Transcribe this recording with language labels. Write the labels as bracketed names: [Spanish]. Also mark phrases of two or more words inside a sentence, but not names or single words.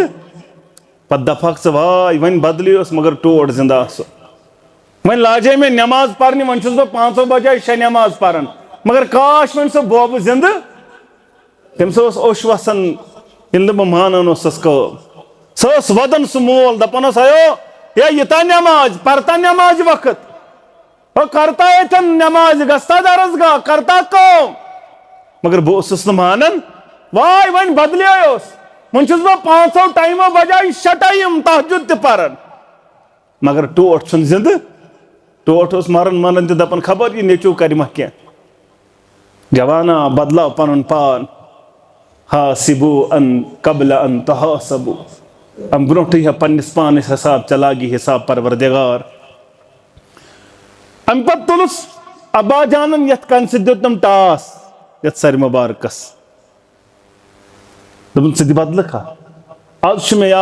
[Kashmiri] پتہٕ دپہکھ ژٕ واے وۄنۍ بدلیوس مگر ٹوٹھ زندٕ آسو وۄنۍ لاجے مےٚ نٮ۪ماز پرنہِ وۄنۍ چھُس بہٕ 5 بجاے 6 نٮ۪ماز پران مگر کاش وۄنۍ سُہ بوبہٕ زندٕ تٔمِس اوس اوٚش وسان ییٚلہِ نہٕ بہٕ مانان اوسُس کٲم سۄ ٲس ودان سُہ مول دپان اوس اَیو ہے ییٖتا نٮ۪ماز پرتا نٮ۪مازِ وقت ہو کرتا ییٚتٮ۪ن نٮ۪مازِ گژھتا درسگاہ کرتا کٲم مگر بہٕ اوسُس نہٕ مانان واے وۄنۍ بدلیوس وۄنۍ چھُس بہٕ 5 ٹایمو بجاے 6 ٹایم تہجد تہِ پران مگر ٹوٹھ چھُنہٕ زندٕ ٹوٹھ اوس مران مران تہِ دپان خبر یہِ نیٚچوٗ کرِ ما کینٛہہ جوانا بدلاو پنُن پان [Arabic] حاسبو ان قبل ان تحاسبو [Kashmiri] ام برونٹھٕے ہا پننِس پانس حساب ژےٚ لاگی حساب پروردگار ام پتہٕ تُلُس ابا جانن یتھ کنہِ سۭتۍ دیُتنم ٹاس یتھ سرِ مبارکس دوٚپُن ژٕ تہِ بدلکھ آز چھُ مےٚ